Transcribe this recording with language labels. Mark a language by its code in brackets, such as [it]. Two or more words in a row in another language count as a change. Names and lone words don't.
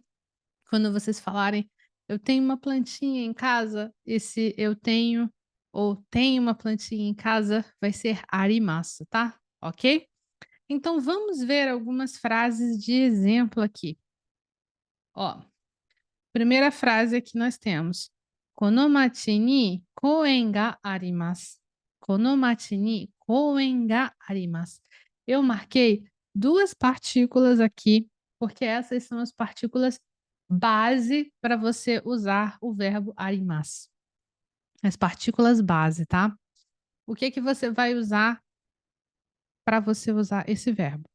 [pt] Quando vocês falarem, eu tenho uma plantinha em casa, esse eu tenho ou tenho uma plantinha em casa vai ser arimasu, tá? Ok? Então vamos ver algumas frases de exemplo aqui. Ó, primeira frase que nós temos. [ja] この町に公園があります. この町に公園があります. [pt] Eu marquei duas partículas aqui, porque essas são as partículas base para você usar o verbo arimasu. As partículas base, tá? O que que você vai usar para você usar esse verbo?